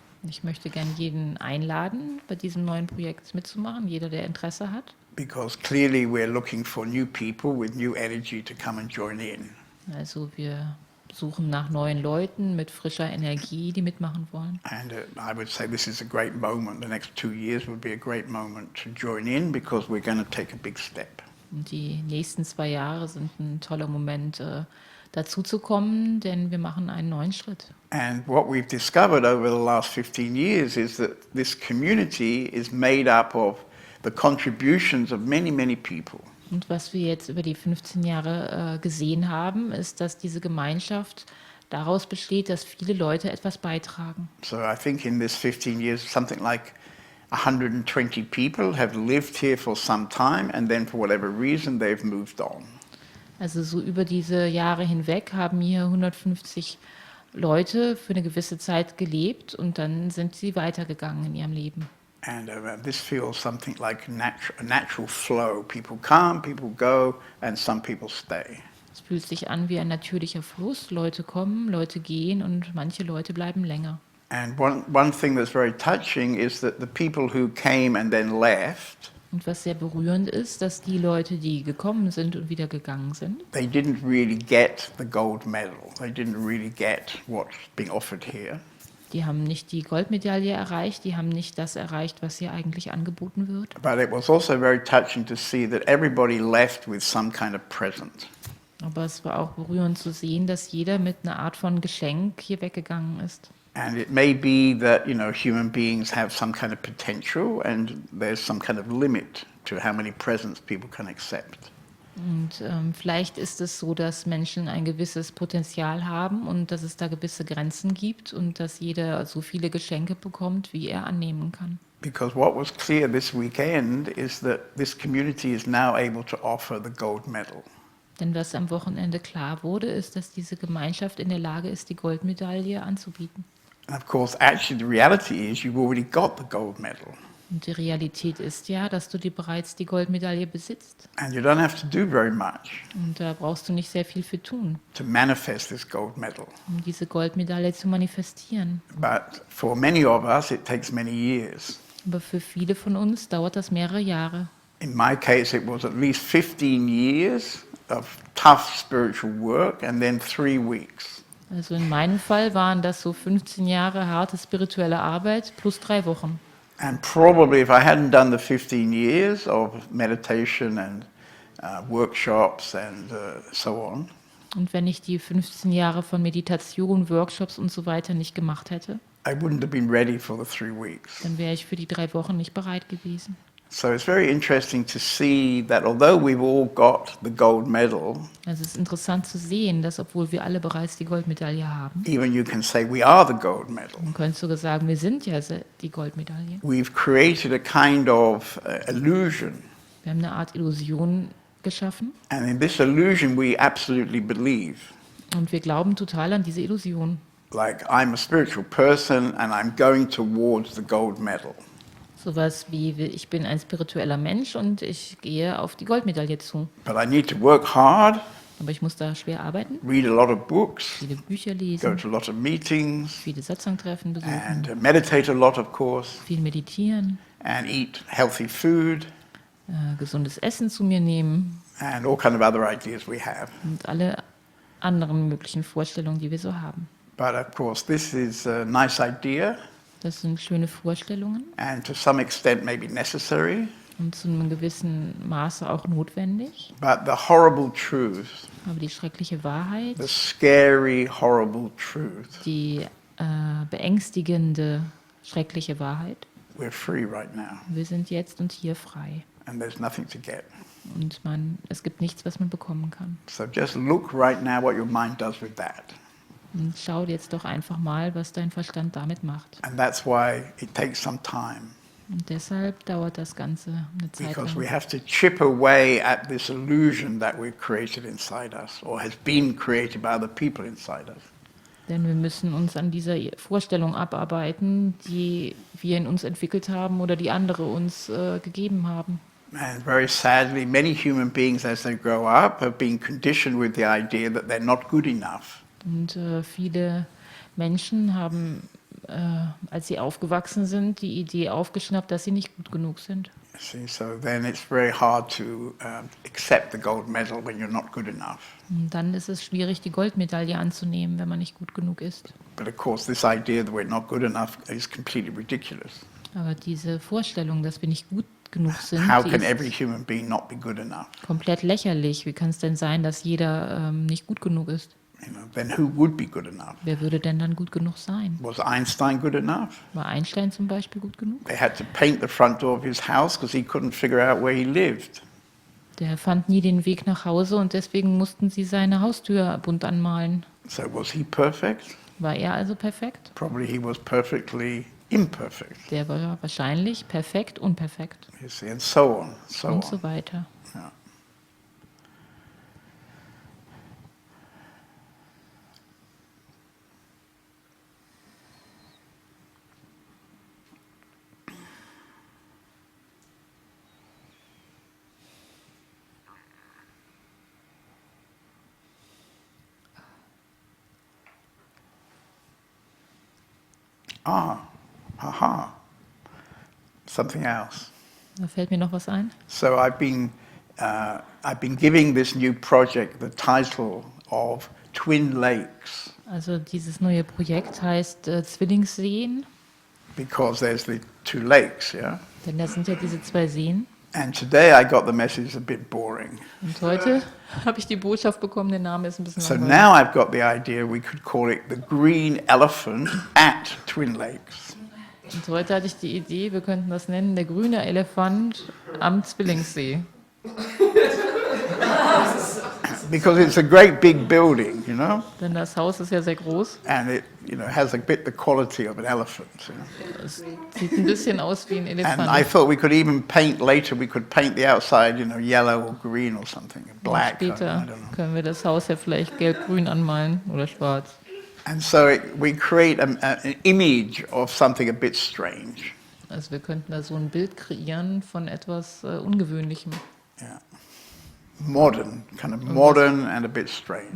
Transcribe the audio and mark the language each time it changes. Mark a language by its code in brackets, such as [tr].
[de] Ich möchte gerne jeden einladen, bei diesem neuen Projekt mitzumachen, jeder, der Interesse hat. [en] Because clearly we're looking for new people with new energy to come and join in. [de] Also wir suchen nach neuen Leuten mit frischer Energie, die mitmachen wollen. [en] And I would say this is a great moment. The next 2 years would be a great moment to join in because we're going to take a big step. [de] Und die nächsten 2 Jahre sind ein toller Moment, dazu zu kommen, denn wir machen einen neuen Schritt. [en] And what we've discovered over the last 15 years is that this community is made up of the contributions of many, many people. [de] Und was wir jetzt über die 15 Jahre gesehen haben, ist, dass diese Gemeinschaft daraus besteht, dass viele Leute etwas beitragen. [en] So I think in this 15 years, something like 120 people have lived here for some time, and then for whatever reason, they've moved on. [de] Also so über diese Jahre hinweg haben hier 150 Leute für eine gewisse Zeit gelebt und dann sind sie weitergegangen in ihrem Leben. [en] And this feels something like a natural flow. People come, people go, and some people stay. [de] Es fühlt sich an wie ein natürlicher Fluss. Leute kommen, Leute gehen und manche Leute bleiben länger. [en] And one thing that's very touching is that the people who came and then left, [de] Und was sehr berührend ist, dass die Leute, die gekommen sind und wieder gegangen sind, [en] they didn't really get the gold medal. They didn't really get what's being offered here. [de] die haben nicht die Goldmedaille erreicht, die haben nicht das erreicht, was hier eigentlich angeboten wird. [en] But it was also very touching to see that everybody left with some kind of present. [de] Aber es war auch berührend zu sehen, dass jeder mit einer Art von Geschenk hier weggegangen ist. [en] And it may be that, human beings have some kind of potential and there's some kind of limit to how many presents people can accept. [de] Und vielleicht ist es so, dass Menschen ein gewisses Potenzial haben und dass es da gewisse Grenzen gibt und dass jeder so viele Geschenke bekommt, wie er annehmen kann. [en] Because what was clear this weekend is that this community is now able to offer the gold medal. [de] Denn was am Wochenende klar wurde, ist, dass diese Gemeinschaft in der Lage ist, die Goldmedaille anzubieten. [en] And of course, actually the reality is you've already got the gold medal. [de] Und die Realität ist ja, dass du bereits die Goldmedaille besitzt. [en] And you don't have to do very much [de] Und da brauchst du nicht sehr viel für tun, [en] to manifest this gold medal. [de] um diese Goldmedaille zu manifestieren. [en] But for many of us, it takes many years. [de] Aber für viele von uns dauert das mehrere Jahre. [en] In my case, it was at least 15 years of tough spiritual work and then 3 weeks. [de] Also in meinem Fall waren das so 15 Jahre harte spirituelle Arbeit plus 3 Wochen. [en] And probably if I hadn't done the 15 years of meditation and workshops and so on, [de] Und wenn ich die 15 Jahre von Meditation, Workshops und so weiter nicht gemacht hätte, [en] I wouldn't have been ready for the 3 weeks. [de] dann wäre ich für die 3 Wochen nicht bereit gewesen. [en] So it's very interesting to see that although we've all got the gold medal, [de] Also es ist interessant zu sehen, dass obwohl wir alle bereits die Goldmedaille haben, [en] even you can say we are the gold medal. [de] man könnte sogar sagen, wir sind ja die Goldmedaille. [en] We've created a kind of illusion. [de] Wir haben eine Art Illusion geschaffen [en] And in this illusion we absolutely believe. [de] Und wir glauben total an diese Illusion. [en] Like I'm a spiritual person and I'm going towards the gold medal. [de] Sowas wie, ich bin ein spiritueller Mensch und ich gehe auf die Goldmedaille zu. [en] But I need to work hard, [de] Aber ich muss da schwer arbeiten, [en] read a lot of books, [de] viele Bücher [en] go [de] lesen, [en] to a lot of meetings, [de] viele Satsang-Treffen besuchen, [en] and meditate a lot, of course, [de] viel meditieren, [en] and eat healthy food, [de] gesundes Essen zu mir nehmen [en] and all kind of other ideas we have. [de] und alle anderen möglichen Vorstellungen, die wir so haben. [en] But of course, this is a nice idea, [de] Das sind schöne Vorstellungen [en] and to some extent maybe necessary. [de] und zu einem gewissen Maße auch notwendig. [en] But the horrible truth, [de] Aber die schreckliche Wahrheit, [en] the scary, horrible truth, [de] die beängstigende, schreckliche Wahrheit, [en] we're free right now, [de] wir sind jetzt und hier frei. [en] and there's nothing to get. [de] Und es gibt nichts, was man bekommen kann. [en] So just look right now what your mind does with that. [de] Und schau jetzt doch einfach mal, was dein Verstand damit macht. [en] And that's why it takes some time, [de] Und deshalb dauert das Ganze eine Zeit [en] because we [de] lang. [en] have to chip away at this illusion that we've created inside us, or has been created by other people inside us. [de] Denn wir müssen uns an dieser Vorstellung abarbeiten, die wir in uns entwickelt haben oder die andere uns gegeben haben. [en] And very sadly, many human beings, as they grow up, have been conditioned with the idea that they're not good enough. [de] Und viele Menschen haben, als sie aufgewachsen sind, die Idee aufgeschnappt, dass sie nicht gut genug sind. [en] See, so then it's very hard to accept the gold medal when you're not good enough. [de] Und dann ist es schwierig, die Goldmedaille anzunehmen, wenn man nicht gut genug ist. [en] But of course, this idea that we're not good enough is completely ridiculous. [de] Aber diese Vorstellung, dass wir nicht gut genug sind, [en] How [de] die [en] can every [de] ist [en] human being not be good enough? [de] komplett lächerlich. Wie kann es denn sein, dass jeder nicht gut genug ist? [en] You know, then who would be good enough? [de] Wer würde denn dann gut genug sein? [en] Was Einstein good enough? [de] War Einstein zum Beispiel gut genug? [en] They had to paint the front door of his house because he couldn't figure out where he lived. [de] Der fand nie den Weg nach Hause und deswegen mussten sie seine Haustür bunt anmalen. [en] So was he perfect? [de] War er also perfekt? [en] Probably he was perfectly imperfect. [de] Der war wahrscheinlich perfekt, unperfekt [en] You see, and so on, so [de] und [en] on. [de] so weiter. [en] Yeah. Haha. Something else. [de] Da fällt mir noch was ein. [en] So I've been giving this new project the title of Twin Lakes [de] Also dieses neue Projekt heißt Zwillingsseen, [en] because there's the two lakes, yeah? [de] denn da sind ja diese zwei Seen. [en] And today I got the message a bit boring. [de] Und heute habe ich die Botschaft bekommen, der Name ist ein bisschen [en] So [de] langweilig. [en] now I've got the idea we could call it the Green Elephant at Twin Lakes. [de] Und heute hatte ich die Idee, wir könnten das nennen, der grüne Elefant am Zwillingssee. [en] Because it's a great big building, you know? [de] Denn das Haus ist ja sehr groß. [en] And it, has a bit the quality of an elephant. You know? [de] Es sieht ein bisschen aus wie ein [en] And I [de] Elefant. [en] thought we could even paint later, we could paint the outside, yellow or green or something, black, I [de] Später [en] don't know. [de] können wir das Haus ja vielleicht gelb-grün anmalen oder schwarz. [en] And so we create an image of something a bit strange. [de] Also wir könnten da so ein Bild kreieren von etwas Ungewöhnlichem. [en] Yeah. Modern, kind of modern and a bit strange.